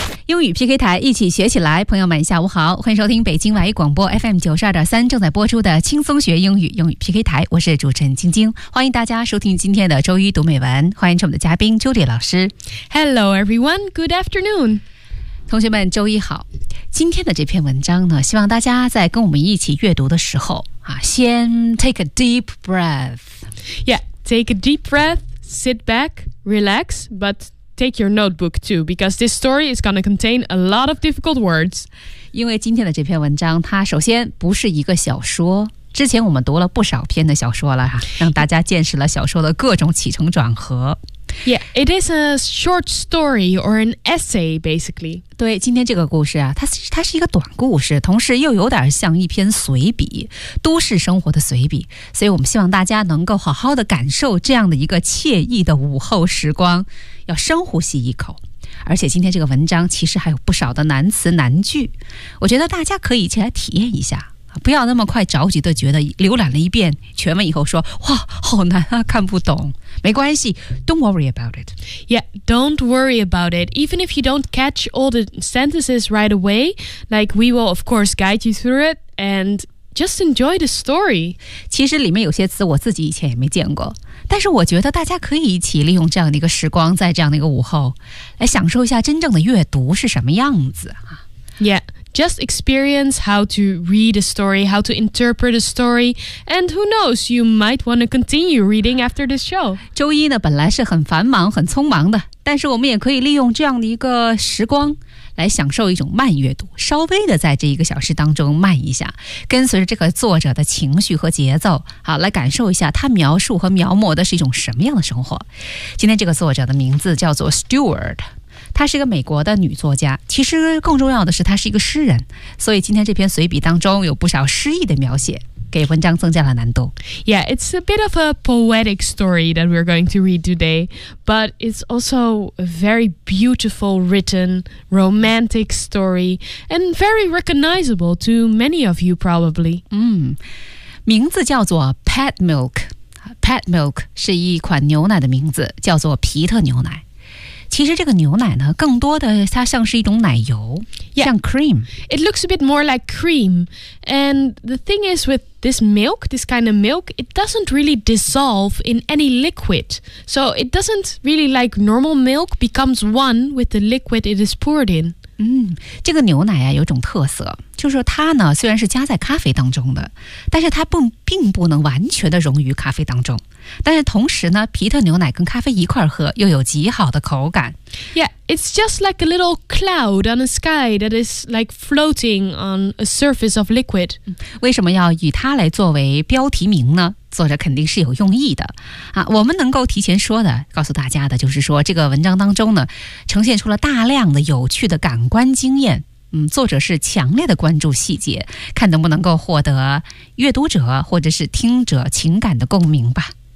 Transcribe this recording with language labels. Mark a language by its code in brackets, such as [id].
[zh] 英语 PK 台，一起学起来。朋友们下午好，欢迎收听北京外语广播 FM92.3 正在播出的轻松学英语英语 PK 台，我是主持人晶晶，欢迎大家收听今天的周一读美文，欢迎我们的嘉宾 Julie 老师。 [en] Hello everyone, good afternoon. [zh] 同学们周一好。今天的这篇文章呢，希望大家在跟我们一起阅读的时候啊，先 [en] take a deep breath. Yeah, take a deep breath, sit back, relax, butTake your notebook too, because this story is going to contain a lot of difficult words. [zh] 因为今天的这篇文章，它首先不是一个小说。之前我们读了不少篇的小说了，让大家见识了小说的各种起承转合。 [en] Yeah, it is a short story or an essay, basically. [zh] 对，今天这个故事啊，它是一个短故事，同时又有点像一篇随笔，都市生活的随笔。所以我们希望大家能够好好的感受这样的一个惬意的午后时光，要深呼吸一口。而且今天这个文章其实还有不少的难词难句，我觉得大家可以一起来体验一下。不要那么快着急的觉得浏览了一遍全文以后说哇好难啊看不懂，没关系， [en] don't worry about it. Yeah, don't worry about it. Even if you don't catch all the sentences right away, like we will of course guide you through it and just enjoy the story. [zh] 其实里面有些词我自己以前也没见过，但是我觉得大家可以一起利用这样的一个时光，在这样的一个午后来享受一下真正的阅读是什么样子。 [en] Yeah,Just experience how to read a story, how to interpret a story, and who knows, you might want to continue reading after this show. [zh] 周一呢，本来是很繁忙、很匆忙的，但是我们也可以利用这样的一个时光来享受一种慢阅读，稍微的在这一个小时当中慢一下，跟随着这个作者的情绪和节奏，好，来感受一下他描述和描摹的是一种什么样的生活。今天这个作者的名字叫做 Stewart。她是一个美国的女作家，其实更重要的是她是一个诗人，所以今天这篇随笔当中有不少诗意的描写，给文章增加了难度。 [en] Yeah, it's a bit of a poetic story that we're going to read today, but it's also a very beautiful written romantic story and very recognizable to many of you probably. [zh] 名字叫做 Pet Milk. Pet Milk 是一款牛奶的名字，叫做皮特牛奶。其实这个牛奶呢，更多的它像是一种奶油， yeah, 像 cream. [en] It looks a bit more like cream. And the thing is with this milk, this kind of milk, it doesn't really dissolve in any liquid. So it doesn't really like normal milk becomes one with the liquid it is poured in. [zh] 这个牛奶啊，有种特色，就是它呢，虽然是加在咖啡当中的，但是它并不能完全的溶于咖啡当中。但是同时呢，皮特牛奶跟咖啡一块喝，又有极好的口感。 [en] Yeah, it's just like a little cloud on a sky that is like floating on a surface of liquid. [zh] 为什么要以它来作为标题名呢？作者肯定是有用意的啊。我们能够提前说的，告诉大家的就是说，这个文章当中呢，呈现出了大量的有趣的感官经验。作者是强烈的关注细节，看能不能够获得阅读者或者是听者情感的共鸣吧。